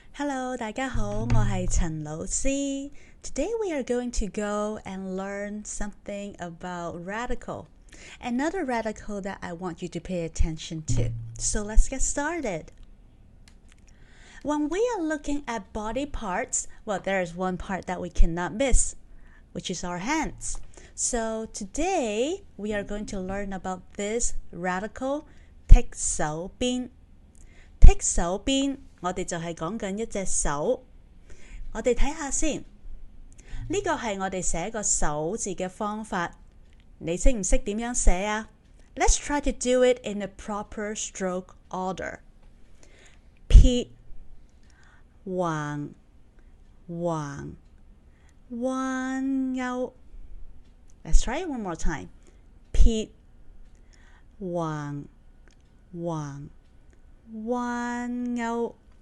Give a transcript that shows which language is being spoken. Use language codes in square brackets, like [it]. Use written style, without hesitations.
[en] Hello， [yue] 大家好，我係陳老師。 [en] Today we are going to go and learn something about radical. Another radical that I want you to pay attention to. So let's get started. When we are looking at body parts, well, there is one part that we cannot miss, which is our hands. So today we are going to learn about this radical 剔手邊。 [yue] 剔手邊，我哋就係講緊一隻手。我哋睇下先，呢個係我哋寫個手字嘅方法。你識唔識點樣寫啊？ [en] Let's try to do it in a proper stroke order. [yue] 撇橫橫彎勾。 [en] Let's try it one more time. [yue] 撇橫橫彎勾。